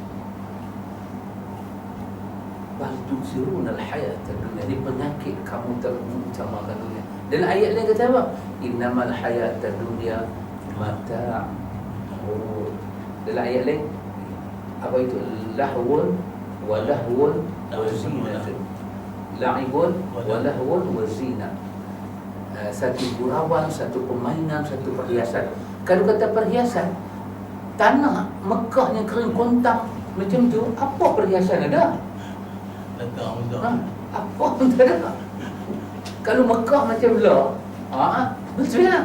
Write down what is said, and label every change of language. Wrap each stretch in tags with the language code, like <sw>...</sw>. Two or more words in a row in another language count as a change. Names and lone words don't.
<ar>بل تؤثرون الحياة الدنيا,</ar> <ms>ini penyakit kamu terlalu utamakan dunia.</ms> <ar>Dan ayat lain kata apa? إنما الحياة الدنيا متاع'.</ar> <ms>Dalam ayat lain apa itu?</ms> <ar>لهو ولهو وزينة. لعب ولهو وزينة.</ar> <ms>Satu gurauan, satu permainan, satu perhiasan. Kalau kata perhiasan, tanah Mekah yang kering kontang macam tu, apa perhiasan ada? Apa pun tak ada. Kalau Mekah macam betul lah.</ms>